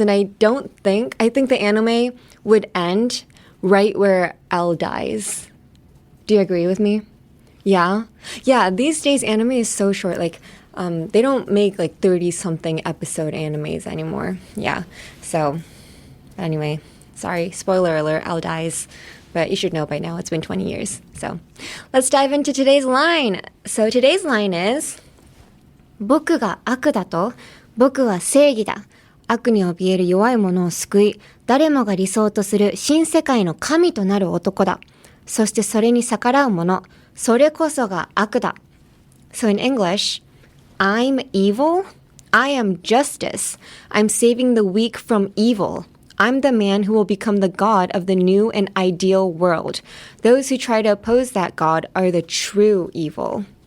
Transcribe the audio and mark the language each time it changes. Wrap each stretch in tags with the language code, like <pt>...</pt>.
<en>And I think the anime would end right where L dies. Do you agree with me? Yeah? Yeah, these days anime is so short. they don't make like 30 something episode animes anymore. Yeah. So anyway, sorry, spoiler alert, Al dies. But you should know by now, it's been 20 years. So let's dive into today's line. So today's line is</en> <ja>僕が悪だと僕は正義だ。悪に怯える弱い者を救い、誰もが理想とする新世界の神となる男だ。そしてそれに逆らう者、それこそが悪だ。</ja> <en>So in English, I'm evil, I am justice. I'm saving the weak from evil. I'm the man who will become the God of the new and ideal world. Those who try to oppose that God are the true evil.</en>